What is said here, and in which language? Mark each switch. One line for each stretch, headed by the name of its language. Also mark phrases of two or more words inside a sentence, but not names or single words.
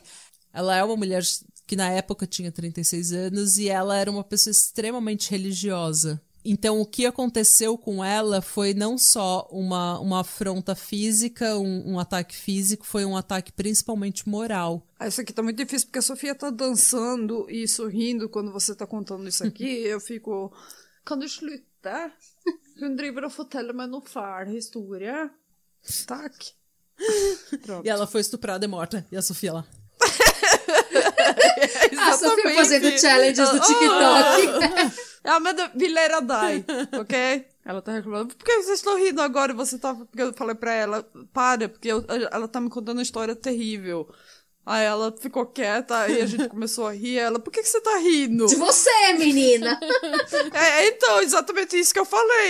Portuguese: Ela é uma mulher que na época tinha 36 anos e ela era uma pessoa extremamente religiosa. Então o que aconteceu com ela foi não só uma afronta física, um ataque físico, foi um ataque principalmente moral. Isso aqui tá muito difícil porque a Sofia tá dançando e sorrindo quando você tá contando isso aqui. Eu fico...
Swedish: Kan du sluta?
Norwegian: Hun driver og forteller meg noe fæl historie. Takk.
Portuguese: E ela foi estuprada e morta. E a Sofia lá. A Sofia fazendo challenges do TikTok.
Norwegian: Men vi ler av deg,
Portuguese: ok? Ela tá reclamando. Por que vocês estão rindo agora? Porque eu falei pra ela, para, porque ela tá me contando uma história terrível. Aí ela ficou quieta e a gente começou a rir. Ela, por que você tá rindo? De você, menina! Então, exatamente isso que eu falei.